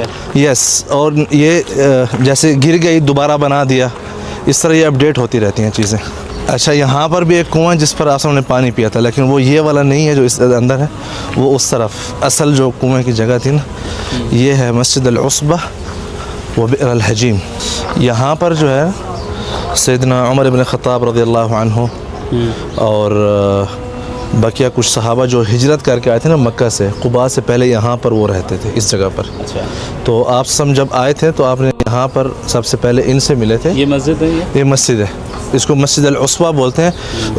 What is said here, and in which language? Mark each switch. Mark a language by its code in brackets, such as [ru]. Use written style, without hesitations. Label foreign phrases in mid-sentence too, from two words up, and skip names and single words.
[hi] यस। और ये जैसे गिर गई दोबारा बना दिया, इस तरह ये अपडेट होती रहती हैं चीज़ें। अच्छा, यहाँ पर भी एक कुआं जिस पर आप सबने पानी पिया था, लेकिन वो ये वाला नहीं है जो इस अंदर है, वो उस तरफ असल जो कुएं की जगह थी ना, ये है मस्जिद अल-उसबा व बि'r अल-हजीम। यहाँ पर जो है सैयदना उमर इब्न ख़त्ताब [ar] رضي الله عنه [hi] और बकिया कुछ सहाबा जो हिजरत करके आए थे ना मक्का से, कुबा से पहले यहाँ पर वो रहते थे, इस जगह पर। अच्छा। तो आप सब जब आए थे तो आपने यहाँ पर सबसे पहले इनसे मिले थे। ये मस्जिद है, ये मस्जिद है, इसको मस्जिद अल-उसबा बोलते हैं।